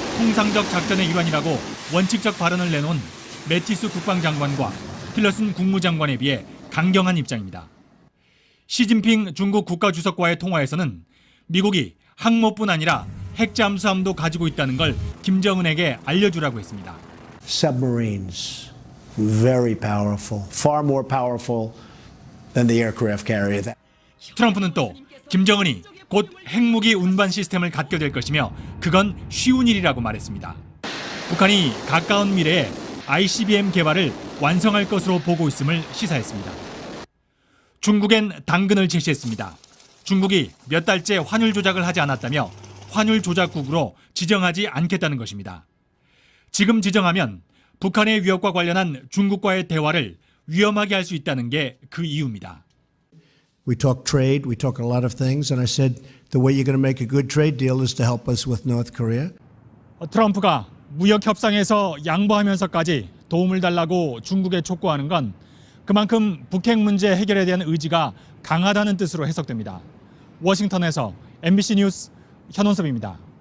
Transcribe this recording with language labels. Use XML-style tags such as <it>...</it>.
<ko>통상적 작전의 일환이라고 원칙적 발언을 내놓은 매티스 국방장관과 틸러슨 국무장관에 비해 강경한 입장입니다. 시진핑 중국 국가주석과의 통화에서는 미국이 항모뿐 아니라 핵잠수함도 가지고 있다는 걸 김정은에게 알려주라고 했습니다.</ko> <en>Submarines, very powerful, far more powerful than the aircraft carrier.</en> <ko>트럼프는 또 김정은이 곧 핵무기 운반 시스템을 갖게 될 것이며 그건 쉬운 일이라고 말했습니다. 북한이 가까운 미래에 ICBM 개발을 완성할 것으로 보고 있음을 시사했습니다. 중국엔 당근을 제시했습니다. 중국이 몇 달째 환율 조작을 하지 않았다며 환율 조작국으로 지정하지 않겠다는 것입니다. 지금 지정하면 북한의 위협과 관련한 중국과의 대화를 위험하게 할 수 있다는 게 그 이유입니다.</ko> <en>We talk trade, we talk a lot of things, and I said the way you're going to make a good trade deal is to help us with North Korea.</en> <ko>트럼프가 무역 협상에서 양보하면서까지 도움을 달라고 중국에 촉구하는 건 그만큼 북핵 문제 해결에 대한 의지가 강하다는 뜻으로 해석됩니다. 워싱턴에서 MBC 뉴스 현원섭입니다.</ko>